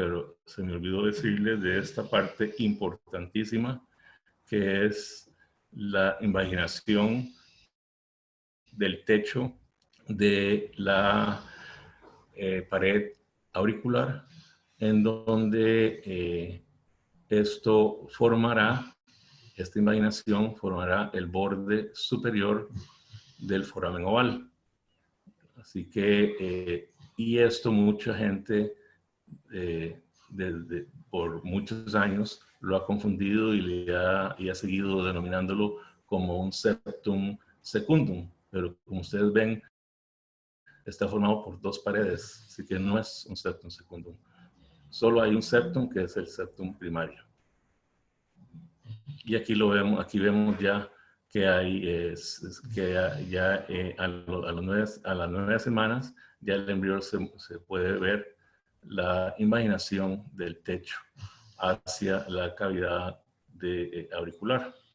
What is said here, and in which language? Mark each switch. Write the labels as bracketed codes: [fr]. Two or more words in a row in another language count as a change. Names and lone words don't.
[es] pero se me olvidó decirles de esta parte importantísima, que es la invaginación del techo de la pared auricular, en donde esta invaginación formará el borde superior del foramen oval. Así que, y esto mucha gente por muchos años lo ha confundido y ha seguido denominándolo como un [la] septum secundum, [es] pero como ustedes ven, está formado por dos paredes, así que no es un [la] septum secundum. [es] Solo hay un septum, que es el septum primario. Y aquí aquí vemos ya que a las 9 semanas ya el embrión se puede ver la invaginación del techo hacia la cavidad auricular.